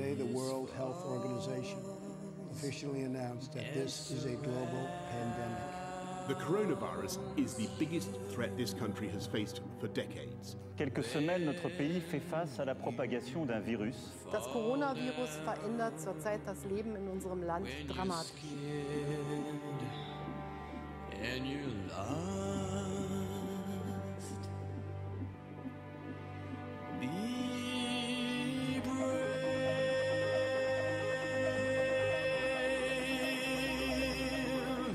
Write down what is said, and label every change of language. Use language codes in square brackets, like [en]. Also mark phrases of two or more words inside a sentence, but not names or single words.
[en] World Health Organization officially announced that this is a global pandemic. The coronavirus is the biggest threat this country has faced for decades. [fr] Quelques semaines, notre pays fait face à la propagation d'un virus. [de] Das Coronavirus verändert zurzeit das Leben in unserem Land dramatisch. [en] And you're lost. Be brave.